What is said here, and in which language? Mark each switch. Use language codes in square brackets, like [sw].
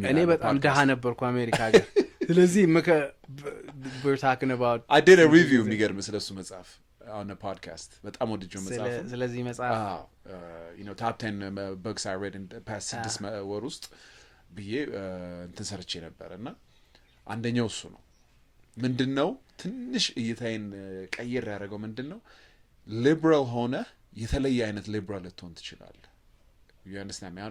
[am] እኔ በጣም ደሃ ነበርኩ አሜሪካ ሀገር። ስለዚህ [en] we're talking about I did a review [am] የሚገርም ስለሱ መጽሐፍ [en] on a podcast [am] በጣም ወድጄው መጽሐፍ። ስለዚህ መጽሐፍ [en] you know top 10 books I read in the past 6 [am] ወር ውስጥ ብዬ እንትን ሰርቼ ነበር እና አንደኛው እሱ ነው። ምንድነው ትንሽ እይታዬን ቀይር ያደረገው ምንድነው ሊበራል ሆነ የተለየ አይነት ሊበራል ልትሆን ትችላለህ። [en] you understand me?